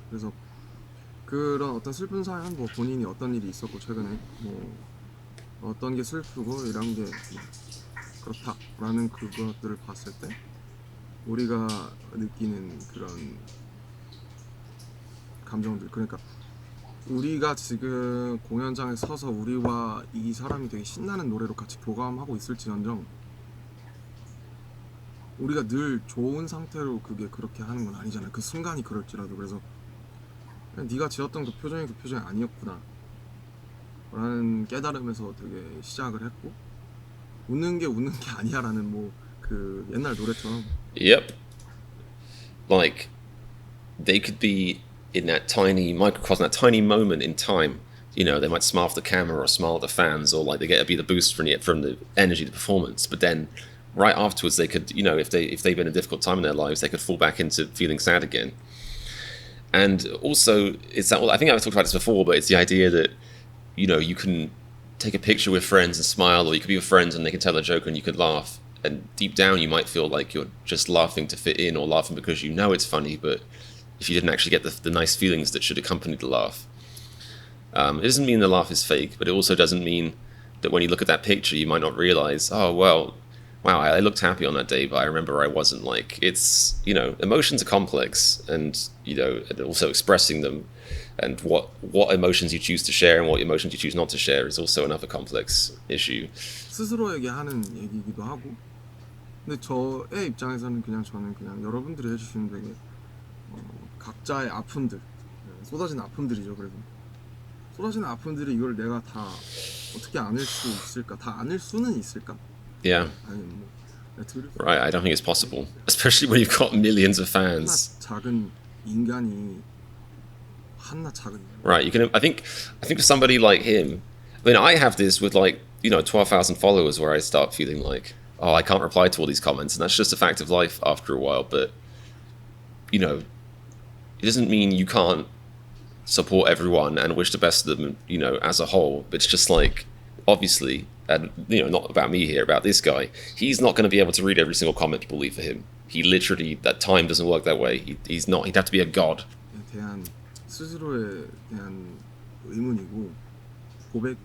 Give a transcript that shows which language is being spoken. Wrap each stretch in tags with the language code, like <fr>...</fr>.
<ko>그래서 그런 어떤 슬픈 사연, 뭐 본인이 어떤 일이 있었고 최근에 뭐 어떤 게 슬프고 이런 게 그렇다라는 그것들을 봤을 때 우리가 느끼는 그런 감정들, 그러니까 우리가 지금 공연장에 서서 우리와 이 사람이 되게 신나는 노래로 같이 교감하고 있을지언정 우리가 늘 좋은 상태로 그게 그렇게 하는 건 아니잖아요. 그 순간이 그럴지라도. 그래서 네가 지었던 그 표정이 아니었구나 라는 깨달음에서 되게 시작을 했고, 웃는 게 아니야 라는 뭐 그 옛날 노래처럼.</ko> <en>Yep. Like they could be in that tiny microcosm, that tiny moment in time. They might smile for the camera or smile at the fans, or like they get a bit of boost from the energy of the performance. But then right afterwards they could, if they've been in a difficult time in their lives, they could fall back into feeling sad again. And also it's that, I think I've talked about this before, but it's the idea that you can take a picture with friends and smile, or you could be with friends and they can tell a joke and you could laugh, and deep down you might feel like you're just laughing to fit in, or laughing because it's funny, but if you didn't actually get the nice feelings that should accompany the laugh. It doesn't mean the laugh is fake, but it also doesn't mean that when you look at that picture you might not realize, oh well, wow, I looked happy on that day, but I remember I wasn't. Like, it's, emotions are complex, and and also expressing them, and what emotions you choose to share and what emotions you choose not to share is also another complex issue.</en> <ko>스스로에게 하는 얘기이기도 하고, 근데 저의 입장에서는 저는 그냥 여러분들이 해주시는 되게 각자의 아픔들, 쏟아진 아픔들이죠. 그래서 쏟아진 아픔들이 이걸 내가 다 어떻게 안을 수 있을까? 다 안을 수는 있을까?</ko> <en>Yeah.</en> <ko>아니면 뭐</ko> <en>Right, I don't think it's possible, especially when you've got millions of fans.</en> <ko>작은 인간이 한낱 작은.</ko> <en>Right, you can. I think for somebody like him, I mean, I have this with like 12,000 followers where I start feeling like, oh, I can't reply to all these comments, and that's just a fact of life after a while. But it doesn't mean you can't support everyone and wish the best of them, as a whole. But it's just like, obviously, and not about me here, about this guy. He's not going to be able to read every single comment people leave for him. He literally, that time doesn't work that way. He's not. He'd have to be a god.</en> <ko>대한 스스로에 대한 의문이고 고백.</ko>